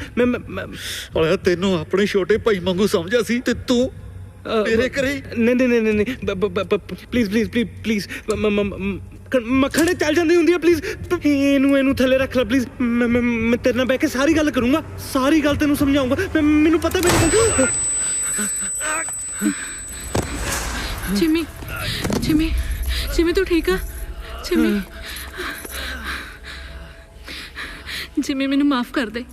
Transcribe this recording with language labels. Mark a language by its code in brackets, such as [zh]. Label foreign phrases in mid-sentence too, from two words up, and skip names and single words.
[pa] ਓਏ ਤੈਨੂੰ ਆਪਣੇ ਛੋਟੇ ਭਾਈ ਵਾਂਗੂ ਸਮਝਿਆ ਸੀ ਤੇ ਤੂੰ ਮੇਰੇ ਘਰੇ। ਨਹੀਂ ਪਲੀਜ਼ ਮੱਖਣੇ ਚੱਲ ਜਾਂਦੀ ਹੁੰਦੀ ਆ। ਪਲੀਜ਼ ਇਹਨੂੰ ਥੱਲੇ ਰੱਖ ਲੈ ਪਲੀਜ਼। ਮੈਂ ਤੇਰੇ ਨਾਲ ਬਹਿ ਕੇ ਸਾਰੀ ਗੱਲ ਕਰੂੰਗਾ। ਸਾਰੀ ਗੱਲ ਤੈਨੂੰ ਸਮਝਾਉਂਗਾ। ਮੈਨੂੰ ਪਤਾ ਮੇਰੀ ਗੱਲ। ਜਿਮੀ ਜਿਮੀ ਜਿਮੀ ਤੂੰ ਠੀਕ ਹੈਂ? ਜਿਮੀ ਜਿਮੀ ਮੈਨੂੰ ਮਾਫ਼ ਕਰ ਦੇ।